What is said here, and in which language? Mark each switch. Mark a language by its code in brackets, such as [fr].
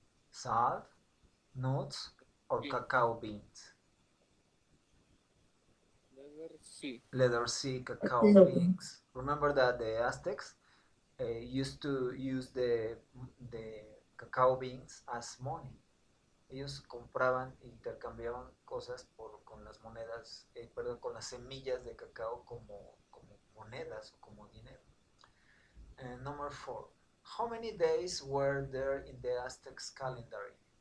[en] Salt, nuts, or cacao beans? Letter C. Letter C, cacao Cacao beans. Remember that the Aztecs used to use the cacao beans as money. [es] Ellos compraban e intercambiaban cosas con las monedas, con las semillas de cacao como monedas o como dinero. [en] Number 4. How many days were there in the Aztecs calendar?